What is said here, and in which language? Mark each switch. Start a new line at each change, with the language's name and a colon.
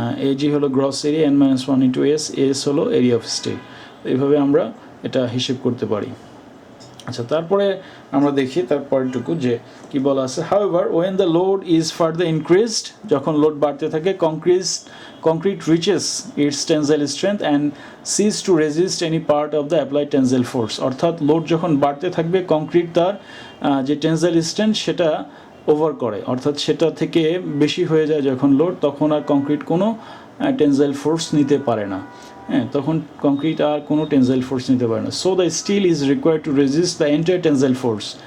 Bangla: AG হলো gross area, N minus one into S হলো area of steel. এইভাবে আমরা এটা হিসেব করতে পারি। আচ্ছা, তারপরে আমরা দেখি তারপরটুকু যে কি বলা আছে।
English: however when the load is further increased,
Bangla: যখন লোড বাড়তে থাকে,
English: concrete reaches its tensile strength and cease to resist any part of the applied tensile force।
Bangla: অর্থাৎ লোড যখন বাড়তে থাকবে, কংক্রিট তার যে টেনজাইল স্ট্রেংথ সেটা ওভার করে, অর্থাৎ সেটা থেকে বেশি হয়ে যায় যখন লোড, তখন আর কংক্রিট কোনো টেনজাইল ফোর্স নিতে পারে না। হ্যাঁ, তখন কংক্রিট আর কোনো টেনজাইল ফোর্স নিতে পারে না।
English: So the steel is required to resist the entire tensile force.